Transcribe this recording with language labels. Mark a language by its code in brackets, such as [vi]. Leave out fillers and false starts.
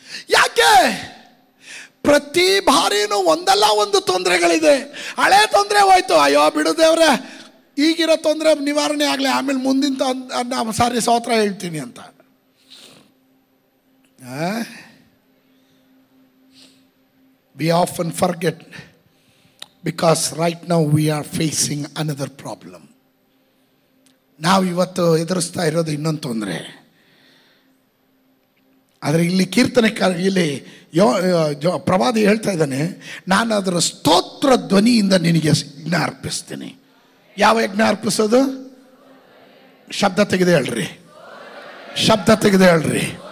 [kn] ಯಾಕೆ? ಪ್ರತಿ ಬಾರಿನೂ ಒಂದಲ್ಲ ಒಂದು ತೊಂದರೆಗಳಿದೆ. ಹಳೆ ತೊಂದರೆ ಹೋಯ್ತು, ಅಯ್ಯೋ ಬಿಡು ದೇವ್ರೆ, ಈಗಿರೋ ತೊಂದರೆ ನಿವಾರಣೆ ಆಗಲಿ, ಆಮೇಲೆ ಮುಂದಿನ ಸಾರಿ ಸ್ತೋತ್ರ ಹೇಳ್ತೀನಿ ಅಂತ. [en] We often forget because right now we are facing another problem. [kn] ನಾವು ಇವತ್ತು ಎದುರಿಸ್ತಾ ಇರೋದು ಇನ್ನೊಂದು ತೊಂದರೆ. ಆದರೆ ಇಲ್ಲಿ ಇಲ್ಲಿ ಪ್ರವಾದಿ ಹೇಳ್ತಾ ಇದ್ದಾನೆ, ನಾನು ಅದರ ಸ್ತೋತ್ರ ಧ್ವನಿಯಿಂದ ನಿನಗೆ ಯಜ್ಞ ಅರ್ಪಿಸ್ತೀನಿ. ಯಾವ ಯಜ್ಞ ಅರ್ಪಿಸೋದು? ಶಬ್ದ ತೆಗೆದು ಹೇಳ್ರಿ, ಶಬ್ದ ತೆಗೆದು ಹೇಳ್ರಿ.